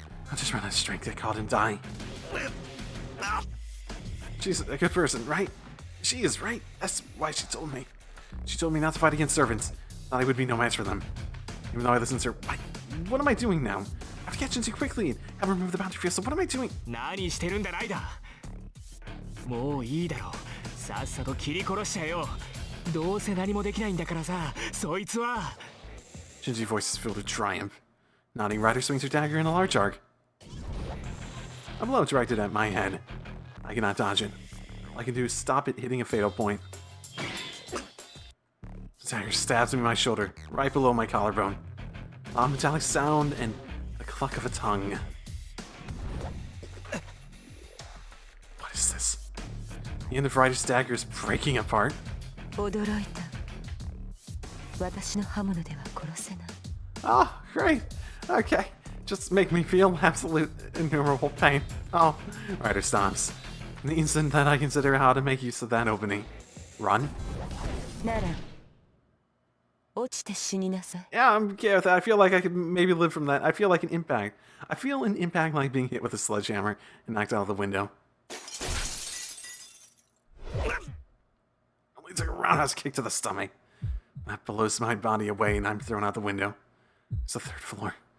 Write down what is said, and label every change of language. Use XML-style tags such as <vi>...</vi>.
<en>I'll just run out of strength to call him die. She's a good person, right? She is, right? That's why she told me. She told me not to fight against servants. Thought I would be no match for them. Even though I listened to her. What am I doing now? I have to catch Shinji quickly and have her remove the boundary field, so what am I doing?</en> <ja>何してるんだライダー。もういいだろう。さっさと切り殺しちゃえよ。どうせ何もできないんだからさ、そいつは。</ja> <en>Shinji's voice is filled with triumph. Nodding, Ryder swings her dagger in a large arc. A blow directed at my head. I cannot dodge it. All I can do is stop it hitting a fatal point. The dagger stabs me in my shoulder, right below my collarbone. A metallic sound and the cluck of a tongue. What is this? The end of Ryder's dagger is breaking apart.</en> <ja>驚いた。私の刃物では殺せない。</ja> <en>Oh, great. Okay. Just make me feel absolute innumerable pain. Oh, Ryder stops. In the instant that I consider how to make use of that opening. Run?</en> <ja>なら、落ちて死になさい。</ja> <en>Yeah, I'm okay with that. I feel like I could maybe live from that. I feel like an impact. I feel an impact like being hit with a sledgehammer and knocked out of the window. Only took a roundhouse kick to the stomach. That blows my body away and I'm thrown out the window. It's the third floor.</en>